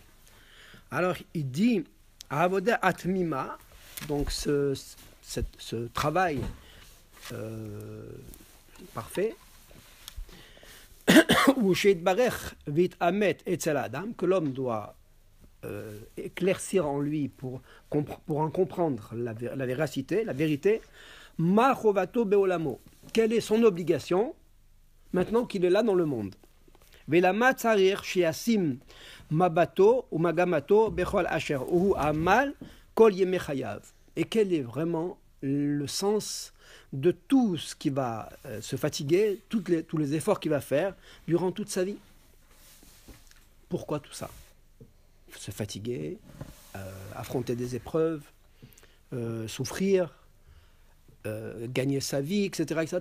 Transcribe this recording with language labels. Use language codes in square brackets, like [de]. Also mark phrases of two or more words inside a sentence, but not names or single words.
[fr] Alors il dit [he] עבודה התמימה, [fr] donc ce travail parfait, ou [he] שיתברר ויתאמת אצל האדם, [fr] que l'homme doit éclaircir en lui pour en comprendre la véracité, la vérité. [he] מה חובתו בעולמו. [fr] Quelle est son obligation maintenant qu'il est là dans le monde? [he] ולמה צריך שישים מבטו ומגמתו בכל אשר הוא עמל כל ימי חייו. [fr] Et quel est vraiment le sens de tout ce qui va se fatiguer, tous les efforts qu'il va faire durant toute sa vie? Pourquoi tout ça? Se fatiguer, affronter des épreuves, souffrir, gagner sa vie, etc.